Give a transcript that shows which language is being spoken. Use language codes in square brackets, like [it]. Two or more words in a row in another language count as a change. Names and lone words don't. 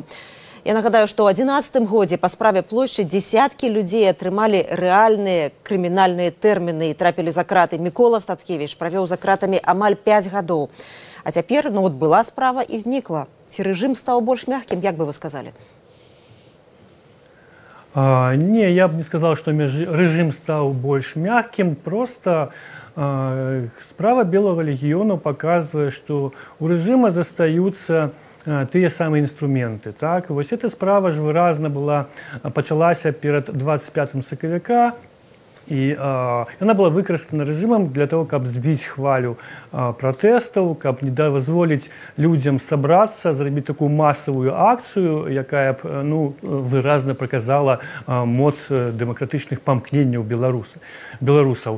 [be] Я нагадаю, што ў 2011 годзе па справе плошчы дзесяткі людзей атрымалі рэальныя крымінальныя тэрміны і трапілі за краты. Мікола Статкевіч правёў за кратамі амаль 5 гадоў. А цяпер, была справа і знікла. Ці рэжым стаў больш мягкім, як бы вы сказалі? [ru] Не, я бы не сказал, что режим стал больше мягким. Просто справа Белого легиона показывает, что у режима [be] застаются тыя самыя інструменты. [ru] Так? [be] Вось эта справа ж выразна пачалася перад 25 сакавіка, і яна была выкарыстана рэжымам для того, каб збіць хвалю пратэстаў, каб не дазволіць людзям сабрацца, зрабіць такую масавую акцыю, якая б выразна паказала моц дэмакратычных памкненняў беларусаў.